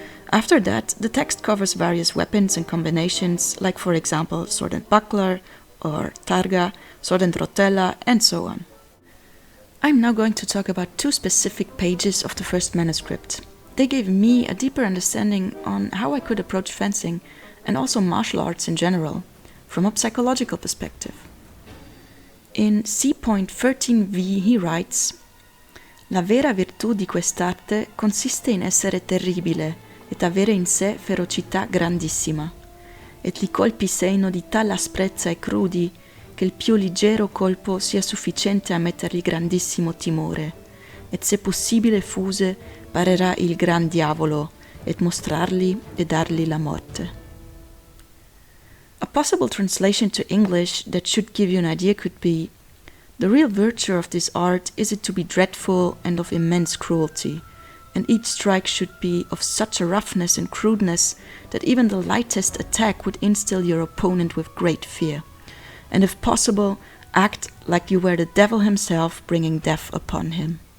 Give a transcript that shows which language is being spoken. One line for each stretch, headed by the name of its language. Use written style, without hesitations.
English: After that, the text covers various weapons and combinations, like for example sword and buckler, or targa, sword and rotella, and so on. I'm now going to talk about two specific pages of the first manuscript. They gave me a deeper understanding on how I could approach fencing and also martial arts in general, from a psychological perspective.
Italian: In C.13v he writes: La vera virtù di quest'arte consiste in essere terribile ed avere in sé ferocità grandissima, et li colpi seino di tal asprezza e crudi che il più leggero colpo sia sufficiente a mettergli grandissimo timore, et se possibile fuse parerà il gran diavolo, et mostrargli e dargli la morte.
English: A possible translation to English that should give you an idea could be: the real virtue of this art is it to be dreadful and of immense cruelty, and each strike should be of such a roughness and crudeness that even the lightest attack would instill your opponent with great fear, and if possible, act like you were the devil himself bringing death upon him.